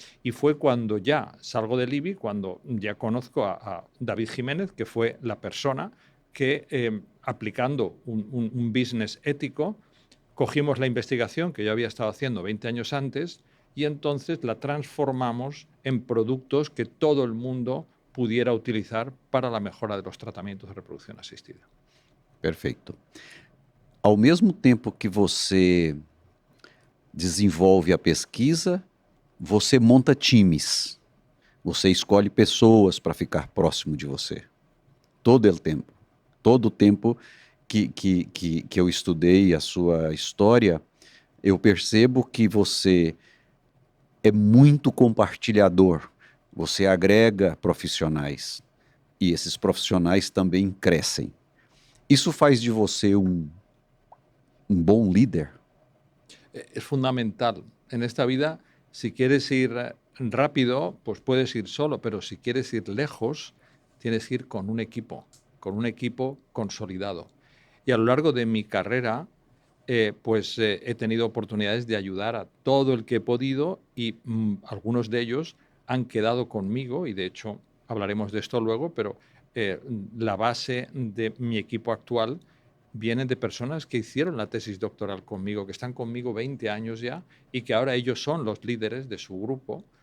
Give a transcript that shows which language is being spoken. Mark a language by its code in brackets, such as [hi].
[es] Y fue cuando ya salgo del IBI, cuando ya conozco a David Jiménez, que fue la persona que, aplicando un business ético, cogimos la investigación que yo había estado haciendo 20 años antes y entonces la transformamos en productos que todo el mundo pudiera utilizar para la mejora de los tratamientos de reproducción asistida. [pt] Perfeito. Ao mesmo tempo que você desenvolve a pesquisa, você monta times. Você escolhe pessoas para ficar próximo de você. Todo o tempo. Todo o tempo que eu estudei a sua história, eu percebo que você é muito compartilhador. Você agrega profissionais. E esses profissionais também crescem. Isso faz de você um bom líder? [es] Es fundamental. En esta vida, si quieres ir rápido, pues puedes ir solo, pero si quieres ir lejos, tienes que ir con un equipo consolidado. Y a lo largo de mi carrera, he tenido oportunidades de ayudar a todo el que he podido y algunos de ellos han quedado conmigo y de hecho hablaremos de esto luego, pero la base de mi equipo actual vienen de personas que hicieron la tesis doctoral conmigo, que están conmigo 20 años ya y que ahora ellos son los líderes de su grupo.